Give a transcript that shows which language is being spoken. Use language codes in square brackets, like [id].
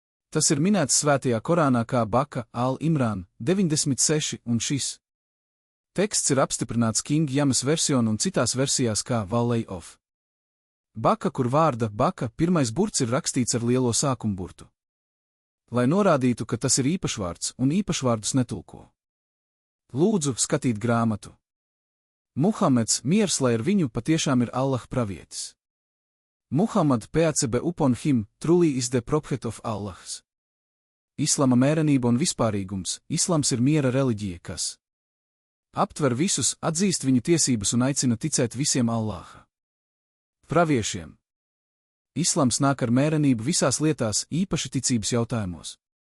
[lv] Tas ir minēts svētajā Korānā kā Baka Al-Imrān 96, un šis teksts ir apstiprināts King James versiona un citās versijās kā [en] Valley of Baka, [lv] kur vārda Baka pirmais burts ir rakstīts ar lielo sākumburtu, lai norādītu, ka tas ir īpašvārds un īpašvārdus netulko. Lūdzu skatīt grāmatu. Muhameds, miers, lai ar viņu, patiešām ir Allah pravietis. [en] Muhammad PACB upon him, truly is the prophet of Allahs. [lv] Islama mērenība un vispārīgums. Islams ir miera reliģija, kas aptver visus, atzīst viņu tiesības un aicina ticēt visiem Allaha praviešiem. Islams nāk ar mērenību visās lietās, īpaši ticības jautājumos.